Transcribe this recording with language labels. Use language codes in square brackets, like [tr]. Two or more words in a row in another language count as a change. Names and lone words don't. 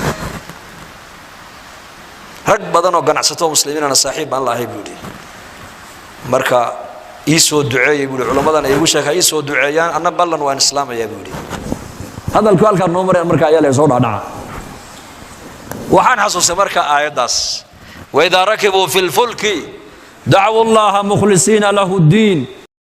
[so] rag badan oo ganacsato muslimiin ana saaxiib aan laahay buu iri marka iisoo duceeyay buu culimadan ay ugu sheegay iisoo duceeyaan anna ballan waan islaamaya buu iri hadalku halka noo maray marka ayaa la soo dhaadhaca waxaan xasuustay marka aayadaas [ar] وإذا ركبوا في الفلك دعوا الله مخلصين له الدين